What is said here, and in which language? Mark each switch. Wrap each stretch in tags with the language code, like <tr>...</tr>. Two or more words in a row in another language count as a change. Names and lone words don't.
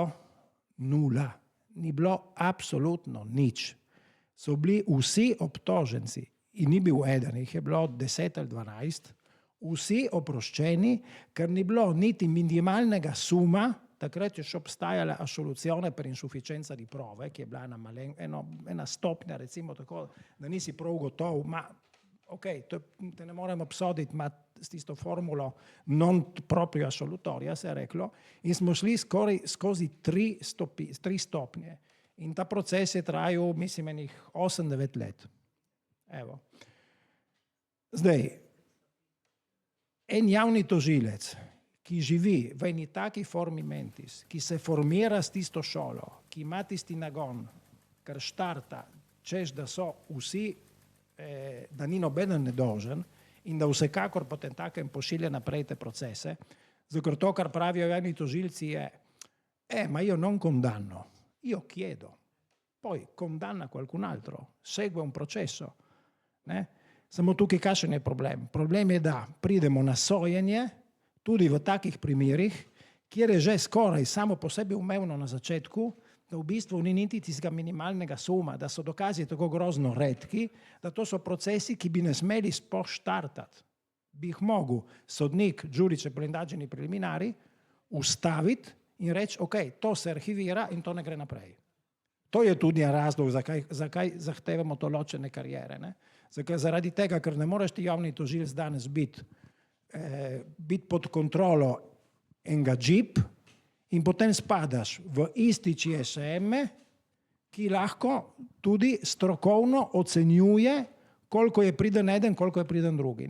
<sl>Nula. Ni bilo absolutno nič. So bili vsi obtoženci in ni bil eden, jih je bilo 10 ali 12, vsi oproščeni, ker ni bilo niti minimalnega suma, takrat je še obstajala</sl> <it>assoluzione per insufficienza di prove,</it> <sl>ki je bila ena stopnja, recimo tako, da nisi prav gotov, te ne moremo obsoditi, s tisto formulo</sl> <it>non proprio assolutoria,</it> <sl>se je reklo, in smo šli skozi tri stopnje. In ta proces je trajal, mislim, enih 8-9 let. Evo. Zdaj, en javni tožilec, ki živi v eni taki</sl> <la>formi mentis,</la> <sl>ki se formira s tisto šolo, ki ima tisti nagon, ker štarta, češ da so vsi, da ni nobeden nedolžen in da vsekakor potem takem pošilja naprej te procese, zato to, kar pravijo javni tožilci je,</sl> <it>ma io non condanno, io chiedo, poi condanna qualcun altro, segue un processo.</it> <sl>Samo tukaj kakšen je problem? Problem je, da pridemo na sojenje, tudi v takih primerih, kjer je že skoraj samo po sebi umevno na začetku, da v bistvu ni niti tistega minimalnega suma, da so dokazi tako grozno redki, da to so procesi, ki bi ne smeli sploh štartati. Bi jih mogel sodnik,</sl> <it>giudice per le indagini preliminari,</it> <sl>ustaviti in reči, to se arhivira in to ne gre naprej. To je tudi razlog, zakaj zahtevamo to ločene karijere. Zaradi tega, ker ne moreš ti javni tožilec danes biti pod kontrolo enega džip in potem spadaš v isti CSM, ki lahko tudi strokovno ocenjuje, koliko je priden eden, koliko je priden drugi.</sl>